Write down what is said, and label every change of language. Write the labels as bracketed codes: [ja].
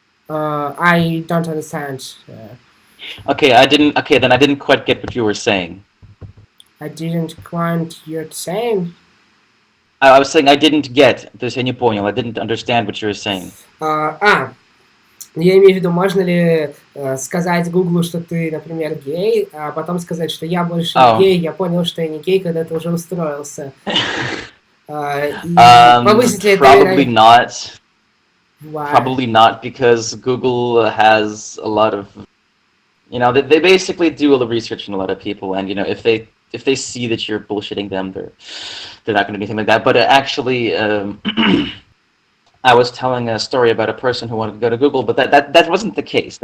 [en] I don't understand. Okay, I didn't. Okay, then I didn't quite get what you were saying. I didn't quite you're saying. I was saying I didn't get. [ru] То есть я не понял. [en] I didn't understand what you were saying. [ru] Я имею в виду, можно ли сказать Гуглу, что ты, например, гей, а потом сказать, что я больше не [en] Oh. [ru] гей, я понял, что я не гей, когда ты уже устроился. И повысить ли это [en] Probably [ru] вероятность? [en] not. Why? Probably not because Google has a lot of, they basically do all the research on a lot of people, and if they see that you're bullshitting them, they're not going to do anything like that. But actually, I was telling a story about a person who wanted to go to Google, but that wasn't the case.